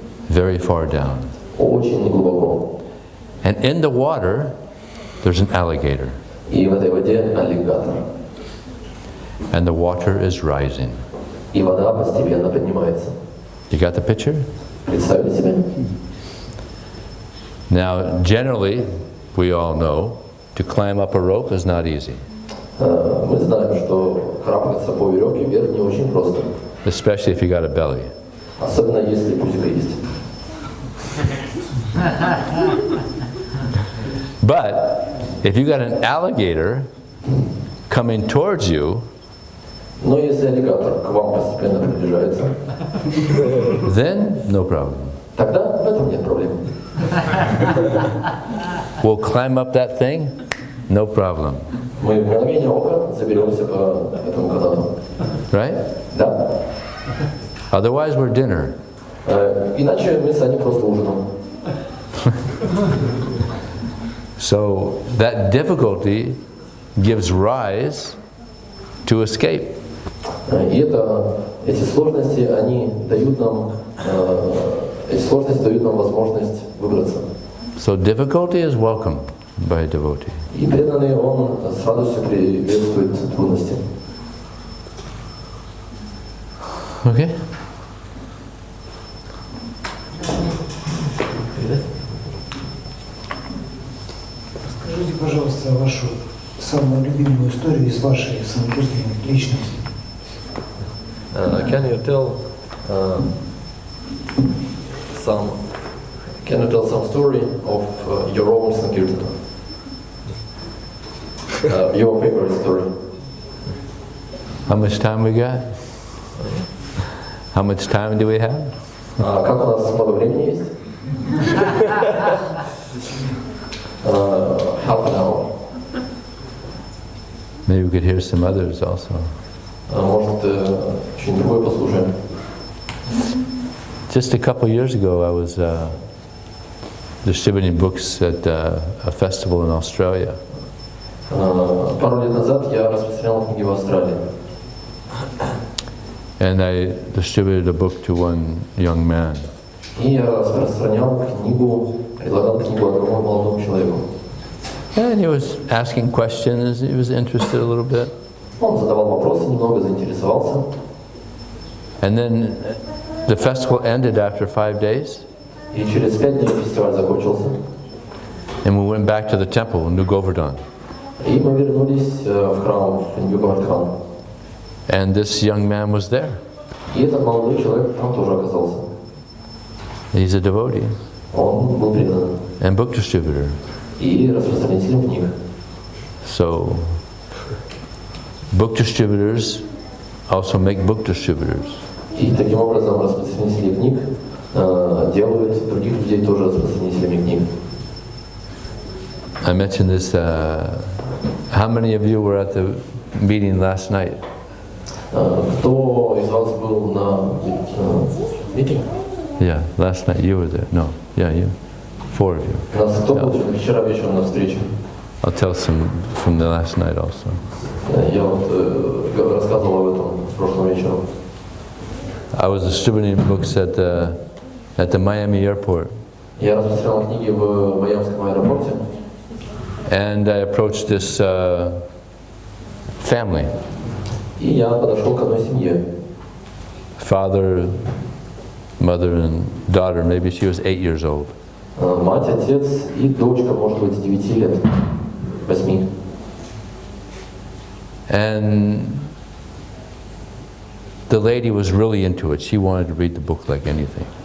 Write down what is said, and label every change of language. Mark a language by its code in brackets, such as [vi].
[en] Very far down. [ru] Очень глубоко. [en] And in the water, there's an alligator. [ru] И в этой воде аллигатор. [en] And the water is rising. [ru] И вода постепенно поднимается. [en] You got the picture? [ru] Представили себе? [en] Now, generally, we all know, to climb up a rope is not easy. [ru] Мы знаем, что карабкаться по веревке вверх не очень просто. [en] Especially if you got a belly. [ru] Особенно если пузико есть. [en] But if you got an alligator coming towards you, [ru] Но если аллигатор к вам постепенно приближается, [en] then no problem. [ru] тогда в этом нет проблем. [en] We'll climb up that thing, no problem. [ru] Мы в мгновение ока заберемся по этому канату. [en] Right? [ru] Да. [en] Otherwise, we're dinner. [ru] Иначе мы станем просто ужином. [en] So that difficulty gives rise to escape. [ru] И эти сложности, они дают нам, возможность выбраться. [en] So difficulty is welcome by a devotee. [ru] И преданный, он с радостью приветствует трудности. [en] Okay? [ru] Расскажите, пожалуйста, вашу самую любимую историю из вашей санкиртаны личности. [en] Can you tell some story of your own sankirtana? Your favorite story. How much time we got? How much time do we have? [ru] Как у нас много времени есть? [en] Half an hour. Maybe we could hear some others also. [ru] Может, что-нибудь другое послушаем. [en] Just a couple years ago, I was distributing books at a festival in Australia. [ru] Пару лет назад я распространял книги в Австралии. [en] And I distributed a book to one young man. [ru] И я распространял книгу, предлагал книгу одному молодому человеку. [en] And he was asking questions, he was interested a little bit. [ru] Он задавал вопросы, немного заинтересовался. [en] And then the festival ended after 5 days. [ru] И через 5 дней фестиваль закончился. [en] And we went back to the temple in New Govardhan. [ru] И мы вернулись в храм в Нью-Говардхан. [en] And this young man was there. [ru] И этот молодой человек там тоже оказался. [en] He's a devotee [ru] Он был предан. [en] and book distributor. [ru] И распространителем книг. [en] So, book distributors also make book distributors. [ru] И таким образом распространители книг делают других людей тоже распространителями книг. [en] I mentioned this, how many of you were at the meeting last night? [ru] Кто из вас был на митинге? [en] Yeah, last night you were there. No, yeah, you. 4 of you. [ru] Кто был вчера вечером на встрече? [en] I'll tell some from the last night also. [ru] Я вот рассказывал об этом прошлым вечером. [en] I was distributing books at the Miami airport. [ru] Я распространял книги в Майамском аэропорте. [en] And I approached this family. [ru] И я подошел к одной семье. [en] Father, mother and daughter, maybe she was 8 years old. [ru] Мать, отец и дочка, может быть, 9 лет, 8. [en] And the lady was really into it. She wanted to read the book like anything.